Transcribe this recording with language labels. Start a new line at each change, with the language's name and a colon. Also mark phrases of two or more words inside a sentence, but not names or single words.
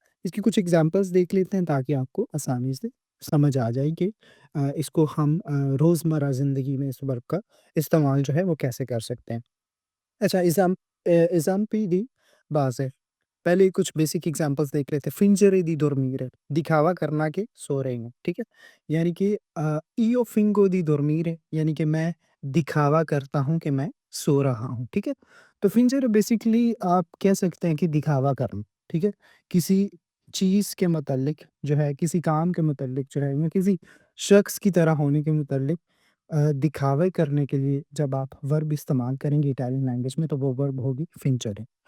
Hindi: इसकी कुछ एग्ज़ाम्पल्स देख लेते हैं ताकि आपको आसानी से समझ आ जाए कि इसको हम रोज़मर्रा ज़िंदगी में इस वर्ब का इस्तेमाल जो है वो कैसे कर सकते हैं। अच्छा, एग्ज़ाम्पल दी बाज़ पहले कुछ
English: basic examples
Hindi: देख लेते हैं।
Italian: fingere di dormire
Hindi: दिखावा करना कि सो रहे हैं, ठीक है? यानी कि
Italian: io fingo di dormire
Hindi: यानी कि मैं दिखावा करता हूँ कि मैं सो रहा हूँ, ठीक है? तो फिंजर बेसिकली आप कह सकते हैं कि दिखावा करना, ठीक है? किसी चीज़ के मुतल्लिक जो है, किसी काम के मुतल्लिक जो है या किसी शख्स की तरह होने के मुतल्लिक दिखावे करने के लिए जब आप वर्ब इस्तेमाल करेंगे
English: Italian language
Hindi: में तो वो वर्ब होगी फिंचरे।